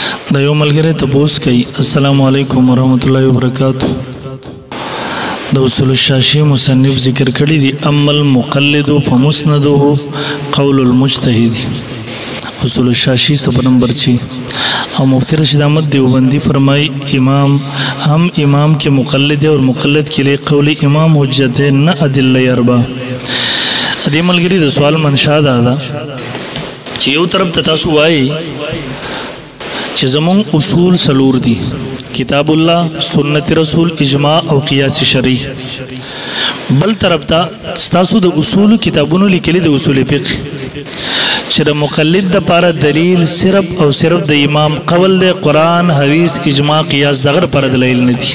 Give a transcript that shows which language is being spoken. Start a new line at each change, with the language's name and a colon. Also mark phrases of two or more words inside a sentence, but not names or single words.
Pashto: دا یو ملګری تپوس کوي
Arabic: السلام علیکم ورحمۃ اللہ وبرکاتہ.
Pashto: د اصول الشاشی مصنف ذکر کړی دی
Arabic: اما المقلد فمسنده قول المجتهد.
Pashto: اصول الشاشی صفحه نمبر 6.
Urdu: اور مفتی رشید احمد دیوبندی فرمائی امام ہم امام کے مقلد ہے اور مقلد کے لیے قول امام حجت ہے نہ ادلہ اربع.
Pashto: دې ملګری د سوال منشا دا چې یو طرف ته تاسو وایي چې زمون اصول سلور دي کتاب الله سنت رسول اجماع او قیاس شرعی. بل طرف ته تاسو د اصول کتابونو لیکلي د اصول فقه چې د مقلد د لپاره دلیل صرف او صرف د امام قول د قرآن حدیث اجماع قیاس دغه لپاره دلیل نه دي.